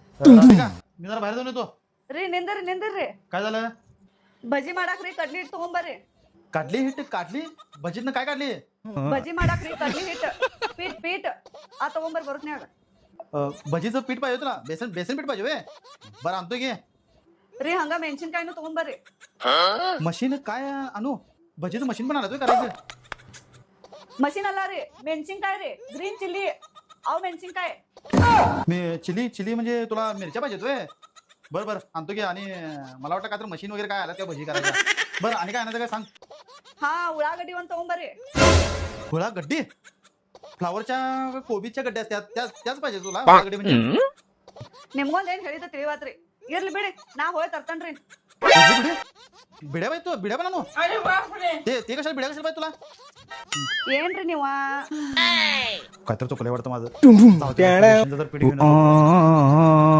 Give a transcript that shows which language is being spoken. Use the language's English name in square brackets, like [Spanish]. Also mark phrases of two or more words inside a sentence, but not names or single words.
[Marathi] राधिका, मी जरा बाहेर जाऊन येतो. [Kannada] ರೀ ನಿಂದ್ರಿ ರೀ [Marathi] काय झालं? [Kannada] भजी ಮಾಡಾಕ್ರಿ ಕಡ್ಲಿ ಹಿಟ್ಟು ತಗೊಂಬರ್ರಿ [Marathi] काढली हिट काढली भजीतनं काय काढली? [Kannada] भजी ಮಾಡಾಕ್ರಿ ಕಡ್ಲಿ ಹಿಟ್ಟು [Marathi] पीठ आ [Kannada] ತಗೊಂಬರ್ ಬರುತ್ನ್ಯಾಗ [Marathi] भजीचं पीठ पाहिजे तुला? बेसन बेसन पीठ पाहिजे वे? बरं आणतो की. [Kannada] ರೀ ಹಂಗ ಮೆಣಸಿನ್ಕಾಯಿನೂ ತಗೊಂಬರ್ರಿ [Marathi] मशीन काय आणू? भजीचं मशीन पण आणत करायचं. [Kannada] मशीन ಅಲ್ಲ ರೀ ಮೆಣಸಿನ್ಕಾಯಿ ರೀ [English] green chilli [Kannada] अहो ಮೆಣಸಿನ್ಕಾಯಿ [Marathi] मी चिली म्हणजे तुला मिरच्या पाहिजेत वे? बरं बरं आणतो की. आणि मला वाटतं काय तर मशीन वगैरे काय आलं त्या भजी करायला. बरं आणि काय आणायचं काय सांग. [Kannada] हा उಳ್ಳागड्डी ಒಂದು ತಗೊಂಬರ್ರಿ [Marathi] फुळा गड्डी फ्लावरच्या कोबीच्या गड्ड्या असतात त्याच पाहिजे तुला गड्डी म्हणजे. [Kannada] ನಿಮ್ಗೊಂದ್ ಏನ್ ಹೇಳಿದ ತಿಳಿವಾತ್ರಿ ಇರ್ಲಿ ಬಿಡಿ ನಾ ಹೋಗಿ ತರ್ತನ್ರಿ [Marathi] बिड्या पाहिजे तू बिड्या पण आणू? ते कशाला बिड्या कशाला पाहिजे तुला? [Kannada] ಏನ್ರಿ ನೀವ [Marathi] काय तर चुकलंय वाटतं माझं. जाऊ दे, मशीनचं जर पीठ घेऊन येतो.